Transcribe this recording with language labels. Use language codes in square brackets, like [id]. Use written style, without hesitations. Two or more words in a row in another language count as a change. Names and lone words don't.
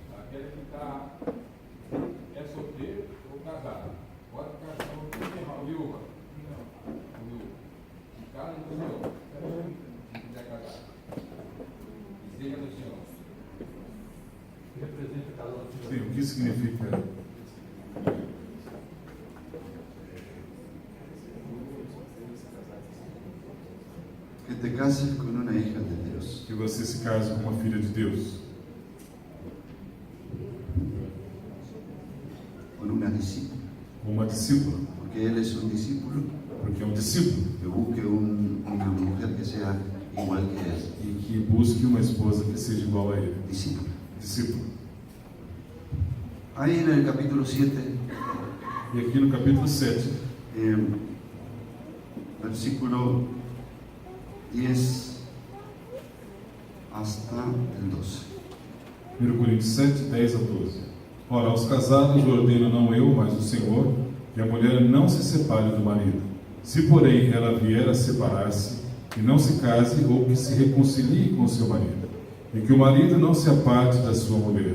[pt] Aquele que está é solteiro ou casado. Pode ficar solteiro, viúva. Não, viúva. E cada no Senhor, se quiser casar. E seja no Senhor. Representa cada um do Senhor. Sim, o que significa? [es] Que te cases con una hija de Dios. [pt] Que você se case com uma filha de Deus, [es] Con una discípula. [pt] com uma discípula, [es] Porque él es un discípulo. [pt] porque é um discípulo, [es] Que busque una mujer que sea igual que él. [pt] e que busque uma esposa que seja igual a ele. [es] Discípulo. [pt] Discípulo. [es] Ahí en el capítulo 7, [pt] E aqui no capítulo 7, [es] versículo 10 hasta el 12. [pt] 1 Coríntios 7, 10 a 12. Ora, aos casados ordeno não eu, mas o Senhor, que a mulher não se separe do marido. Se, porém, ela vier a separar-se, que não se case ou que se reconcilie com seu marido, e que o marido não se aparte da sua mulher.